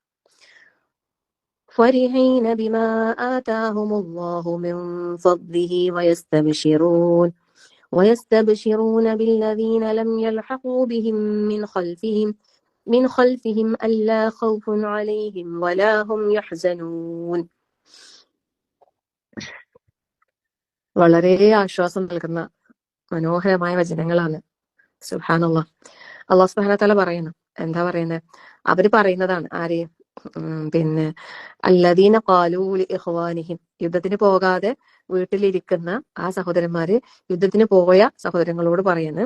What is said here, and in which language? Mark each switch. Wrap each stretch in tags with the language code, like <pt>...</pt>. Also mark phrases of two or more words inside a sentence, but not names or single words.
<ar>فرحين بما آتاهم الله من فضله ويستبشرون بالذين لم يلحقوا بهم من خلفهم ألا خوف عليهم ولا هم يحزنون.</ar> <ml>വളരെ ആശ്വാസം നൽകുന്ന മനോഹരമായ വചനങ്ങളാണ്. സുബ്ഹാനല്ലാഹ്.</ml> <ar>الله سبحانه وتعالى</ar> <ml>പറയുന്നു, എന്താ പറയുന്നത്? അവര് പറയുന്നതാണ് ആര്? പിന്നെ</ml> <ar>الذين قالوا لإخوانهم,</ar> <ml>യുദ്ധത്തിന് പോകാതെ വീട്ടിലിരിക്കുന്ന ആ സഹോദരന്മാര് യുദ്ധത്തിന് പോയ സഹോദരങ്ങളോട് പറയുന്നു.</ml>